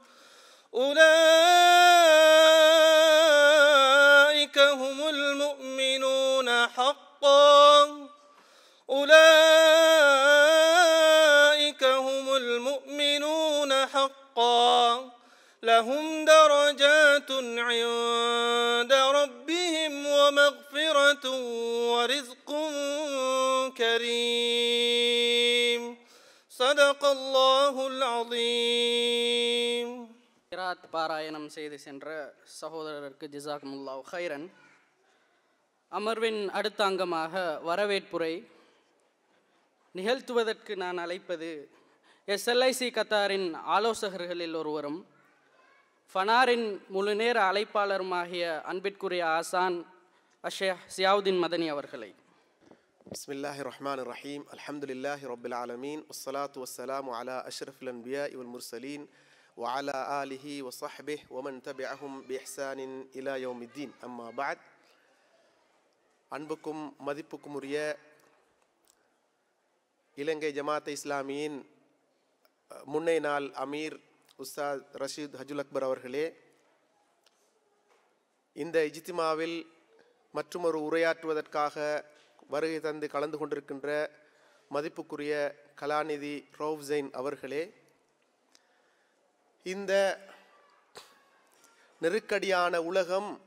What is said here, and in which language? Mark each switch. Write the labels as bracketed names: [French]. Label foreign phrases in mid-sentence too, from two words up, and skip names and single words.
[Arabic] أولئك هم المؤمنون حقا لهم درجات عند ربهم ومغفرة ورزق كريم. صدق الله العظيم. [Tamil] கிராத் பாராயணம் செய்து சென்ற சகோதரருக்கு [Arabic] جزاكم الله خيرا. [Tamil] அமர்வின் அடுத்த அங்கமாக வரவேற்புரை நிகழ்த்துவதற்கு நான் அழைப்பது SLIC கத்தாரின் ஆலோசகர்களில் ஒருவரும் ஃபனாரின் முழுநேர அழைப்பாளருமாகிய அன்பிற்குரிய ஆசான் ஷேக் சியாவுதீன் மதனி அவர்களை. [Arabic] بسم الله الرحمن الرحيم. الحمد لله رب العالمين. والصلاة والسلام على أشرف الأنبياء والمرسلين وعلى آله وصحبه ومن تبعهم بإحسان إلى يوم الدين. أما بعد. [Tamil] அன்புக்கும் மதிப்புக்கும் உரிய இலங்கை ஜமாத் இஸ்லாமியின் முன்னை நாள் அமீர் உஸ்தாத் ரஷீத் ஹஜுல் அக்பர் அவர்களே, இந்த இஜ்திமாவில் மற்றுமொரு உரையாற்றுவதற்காக வருகை தந்து கலந்து கொண்டிருக்கின்ற மதிப்புக்குரிய கலாநிதி ரவுஃப் ஜைன் அவர்களே, இந்த நெருக்கடியான உலகம்